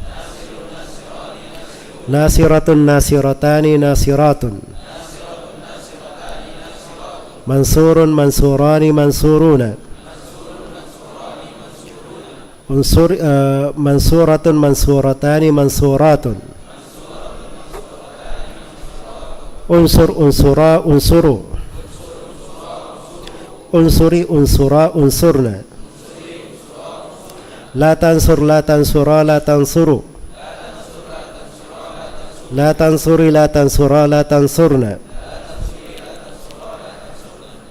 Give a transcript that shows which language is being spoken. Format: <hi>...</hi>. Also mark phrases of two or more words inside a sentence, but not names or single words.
<ar>ناصرةٌ ناصرتانِ ناصرةٌ. منصورٌ منصورانِ منصورونَ. منصورةٌ منصورتانِ منصوراتٌ. انصرْ انصرا انصروا. انصري انصرا انصرنَ. لا تنصرْ لا تنصرا لا تنصروا. لا تنصري لا تنصرا لا تنصرنَ.</ar>